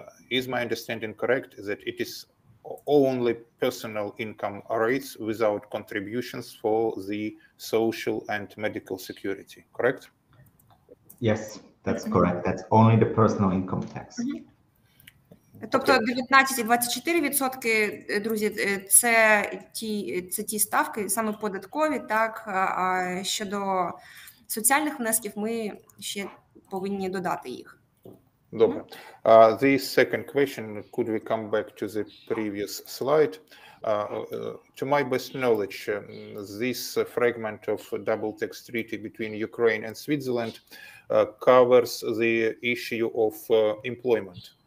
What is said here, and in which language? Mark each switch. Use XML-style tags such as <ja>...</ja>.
<en>Is my understanding correct that it is only personal income rates without contributions for the social and medical security, correct? Yes, that's correct. That's only the personal income tax.</en> <uk>Тобто 19 і 24%, друзі, це ті ставки, саме податкові, так, а щодо соціальних внесків ми ще повинні додати їх. Добре.</uk> <en>The second question, could we come back to the previous slide? To my best knowledge, this fragment of double tax treaty between Ukraine and Switzerland covers the issue of employment.</en>